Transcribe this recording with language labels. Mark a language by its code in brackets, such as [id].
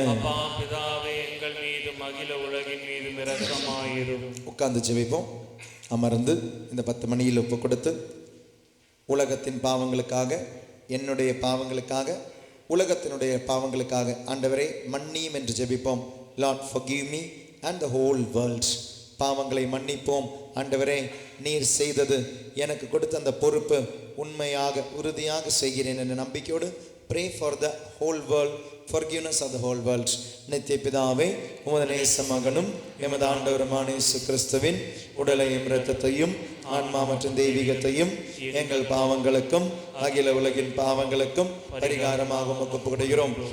[ta] அப்பா பிதாவே எங்கள் மீதும் அகில உலகின் மீதும் இரக்கமாயிரும். இரக்கமாயிரும். உட்கார்ந்து ஜெபிப்போம். அமர்ந்து இந்த 10 மணியில் ஒப்பு கொடுத்து உலகத்தின் பாவங்களுக்காக, என்னுடைய பாவங்களுக்காக, உலகத்தினுடைய பாவங்களுக்காக ஆண்டவரே மன்னியும் என்று ஜெபிப்போம். [en] Lord forgive me and the whole world. [ta] பாவங்களை மன்னிப்போம். ஆண்டவரே, நீர் செய்தது, எனக்கு கொடுத்த அந்த பொறுப்பு உண்மையாக உறுதியாக செய்கிறேன் என்ற நம்பிக்கையோடு [en] pray for the whole world, forgiveness of the whole world. [ta] நித்திய பிதாவே, உமது நேச மகனும் எமது ஆண்டவருமான இயேசு கிறிஸ்துவின் உடலையும் இரத்தத்தையும் ஆன்மா மற்றும் தெய்வீகத்தையும் எங்கள் பாவங்களுக்கும் அகில உலகின் பாவங்களுக்கும் பரிகாரமாக ஒப்புக்கொடுக்கிறோம்.